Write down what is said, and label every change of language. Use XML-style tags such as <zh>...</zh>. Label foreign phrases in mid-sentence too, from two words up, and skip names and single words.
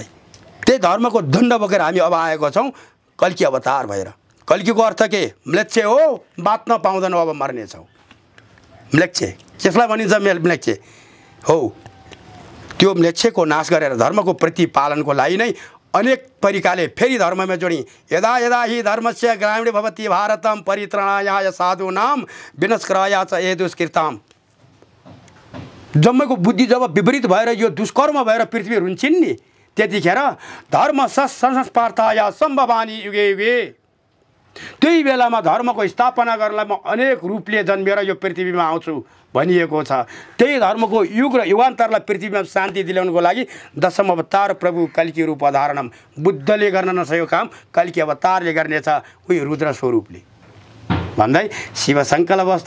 <ne>त्यही धर्मको दण्ड बोकेर हामी अब आएको छौँ कल्की अवतार भएर। कल्कीको अर्थ के? म्लेच्छे हो, बाँच्न पाउँदैन, अब मर्नेछौँ। म्लेच्छे त्यसलाई भनिन्छ, म्लेच्छे हो। त्यो म्लेच्छेको नाश गरेर धर्मको प्रतिपालनको लागि नै अनेक तरिकाले फेरि धर्ममा जोडी</ne> <sa>यदा यदा हि धर्मस्य ग्रामीण भवति भारतम परित्रणाय साधूनां विनष्क्राय च ये दुष्कृताम।</sa> <ne>जम्मैको बुद्धि जब विपरीत भएर यो दुष्कर्म भएर पृथ्वी रुन्छिन् नि, त्यतिखेर</ne> <sa>धर्म संस्पार्थाय सम्भवानी युगे युगे।</sa> <ne>त्यही बेलामा धर्मको स्थापना गर्नलाई म अनेक रूपले जन्मेर यो पृथ्वीमा आउँछु भनिएको छ। त्यही धर्मको युग र युगान्तरलाई पृथ्वीमा शान्ति दिलाउनुको लागि दशम अवतार प्रभु कल्की रूप धारणम। बुद्धले गर्न नसकेको काम कल्की अवतारले गर्नेछ, उही रुद्र स्वरूपले भन्दै शिव सङ्कल्प वस्तु।</ne>